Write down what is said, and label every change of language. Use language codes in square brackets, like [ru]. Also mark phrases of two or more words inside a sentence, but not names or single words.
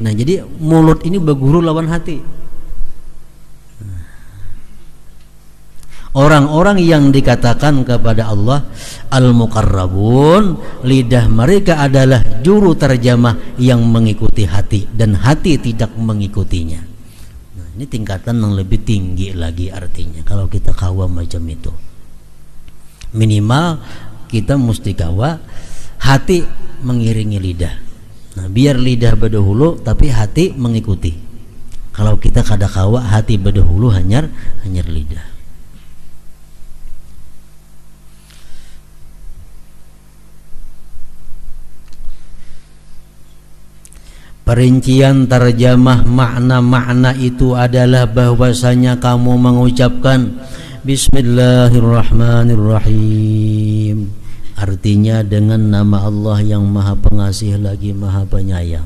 [id] Nah, jadi mulut ini berguru lawan hati. Orang-orang yang dikatakan kepada Allah al-muqarrabun, lidah mereka adalah juru terjemah yang mengikuti hati dan hati tidak mengikutinya. Nah, ini tingkatan yang lebih tinggi lagi artinya. [bjn] Kalau kita kawa macam itu, minimal kita mesti kawa hati mengiringi lidah. [id] Nah, biar lidah berdahulu tapi hati mengikuti. [bjn] Kalau kita kada kawa hati berdahulu hanyar lidah. [id] Perincian terjemah makna-makna itu adalah bahwasanya kamu mengucapkan Bismillahirrahmanirrahim, artinya dengan nama Allah yang Maha Pengasih lagi Maha Penyayang.